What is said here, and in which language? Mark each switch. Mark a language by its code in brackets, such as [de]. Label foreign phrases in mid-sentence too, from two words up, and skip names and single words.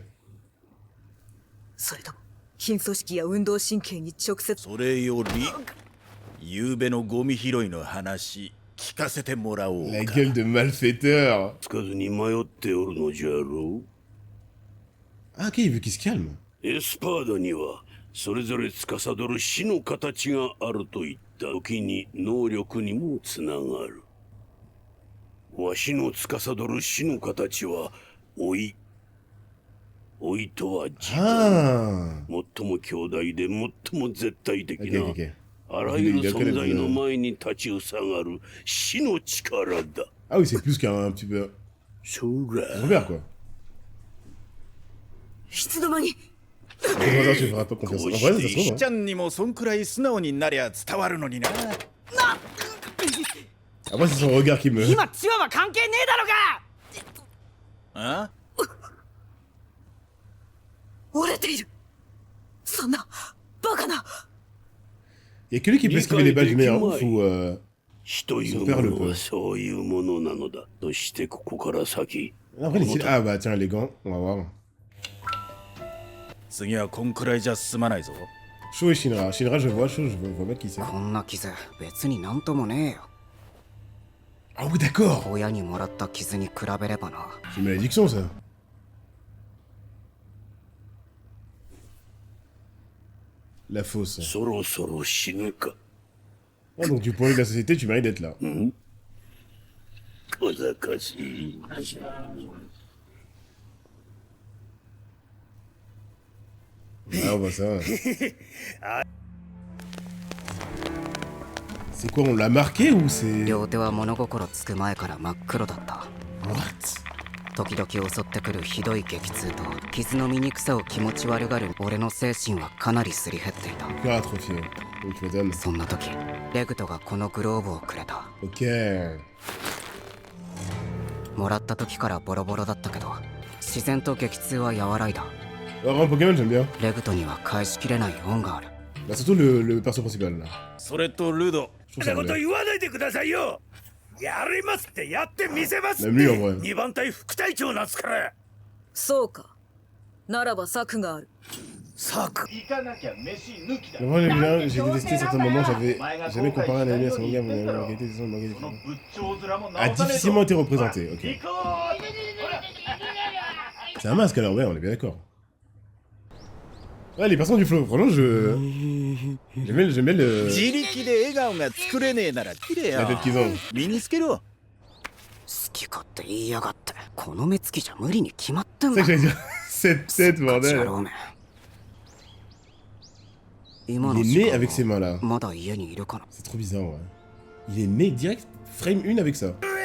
[ja] それとも筋組織や運動神経に直接。それより夕べのゴミ拾いの話聞かせてもらおうか。 [fr] La gueule de malfaiteur. [ja] つかずに迷っておるのじゃろう。 [fr] Ah, ok, il veut qu'il se calme. [ja] エスパーダにはそれぞれ司る死の形があるといった時に能力にもつながる。わしの司る死の形は老いとは時間、 [fr] Ah. [ja] 最も強大で最も絶対的 [fr] Ok, [ja] な [fr] ok, ok. [ja] あらゆる存在の前に立ちふさがる死の力だ。 [fr] Ah oui, c'est plus qu'un petit peu... [ja] そうら。 [fr] Robert, quoi. [ja] いつの間に [fr] Attends, tu feras pas confiance. En vrai, ça se [ja] ひ [fr] trouve, [ja] ちゃんにもそんくらい素直になりゃ伝わるのにな。 [fr] hein. Après, c'est son regard qui me... [ja] 今千代は関係ねえだろが。あ？折れている。そんなバカな。 [fr] Y'a que lui qui peut esquiver les balles du meilleur ouf ou... [ja] 死というものはそういうものなのだ。そしてここから先。 [fr] Après, les styles... Ah bah tiens, les gants, on va voir. [ja] 次はこんくらいじゃ済まないぞ。 [fr] Sho et Shinra. Shinra, je vois. Sho, je vois pas qui c'est. [ja] こんな傷別になんともねえよ。 [fr] Ah oui, d'accord. [ja] 親にもらった傷に比べればな。 [fr] C'est une malédiction, ça. La fausse. [ja] そろそろ死ぬか。 [fr] Ah, donc du point de vue de la société, tu mérites d'être là. [ja] 小賢しい。 [fr] Ah, bah ça. C'est quoi, on l'a marqué ou c'est... [ja] 両手は物心つく前から真っ黒だった。 [fr] What? [ja] 時々襲ってくるひどい激痛と傷の醜さを気持ち悪がる俺の精神はかなりすり減っていた。 [fr] Cœur atrophié. Donc tu m'étonnes. [ja] そんな時レグトがこのグローブをくれた。 [fr] Ok. [ja] もらった時からボロボロだったけど自然と激痛は和らいだ。 [fr] Alors, en Pokémon, j'aime bien. [ja] レグトには返しきれない恩がある。 [fr] Bah, surtout le perso principal, là. [ja] それとルド、 [fr] Je trouve [ja] そ [fr] ça [ja] んなこと [fr] bien. [ja] 言わないでくださいよ。やりますってやってみせますっ [fr] Même lui, en [ja] て。 [fr] vrai. [ja] 2番隊副隊長なんすから。そうか。ならば策がある。策。 [fr] Mais moi, j'ai détesté certains moments, j'avais jamais comparé un anime à son manga, mais la qualité des sons de manga a difficilement été représentée. Ok. C'est un masque alors, ouais, on est bien d'accord. Ouais, les personnes du flow, franchement, j'aime bien le... [ja] 自力で笑顔が作れねえなら切れよ [fr] la。tête qu'ils ont. [ja] 身につけろ。好き勝手言いやがって。この目つきじゃ無理に決まってん [fr] C'est [ja] だ。 [fr] ça que j'allais dire. Cette tête, [ja] 野 [fr] bordel. [ja] 郎め。今 [fr] Il [ja] の [fr] est [ja] 時 [fr] né [ja] 間 [fr] avec ses mains là. [ja] まだ家にいるかな。 [fr] C'est trop bizarre, ouais. Il est né direct, frame 1 avec ça.